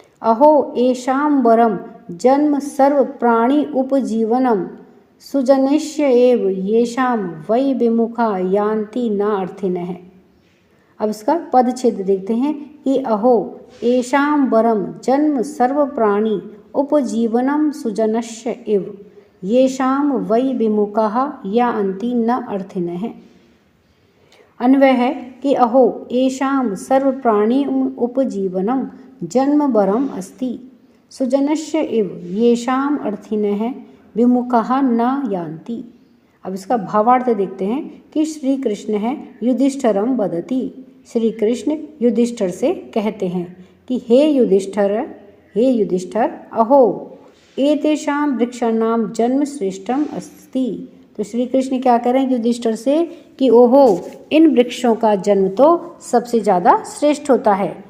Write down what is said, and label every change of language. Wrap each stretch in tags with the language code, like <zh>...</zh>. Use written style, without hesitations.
<sa>अहो येषां वरम जन्म सर्व प्राणी उपजीवनम सुजनिष्य एव येषां वै विमुखा यान्ति न अर्थिनः।</sa> <hi>अब इसका पदच्छेद देखते हैं कि</hi> <sa>अहो येषां वरम जन्म सर्व प्राणी उपजीवनम सुजनस्य एव येषां वै विमुखा यान्ति न अर्थिनः। अन्वय है कि अहो येषां सर्व प्राणी उपजीवनम जन्म वरम अस्ति सुजनस्य एव येषां अर्थिनः विमुखः न यान्ति।</sa> <hi>अब इसका भावार्थ देखते हैं कि श्री कृष्ण है युधिष्ठिरम वदति श्री कृष्ण युधिष्ठिर से कहते हैं कि हे युधिष्ठिर</hi> <sa>अहो एतेषां वृक्षाणां जन्म श्रेष्ठम अस्ति।</sa> <hi>तो श्री कृष्ण क्या कह रहे हैं युधिष्ठिर से कि ओहो इन वृक्षों का जन्म तो सबसे ज़्यादा श्रेष्ठ होता है।</hi>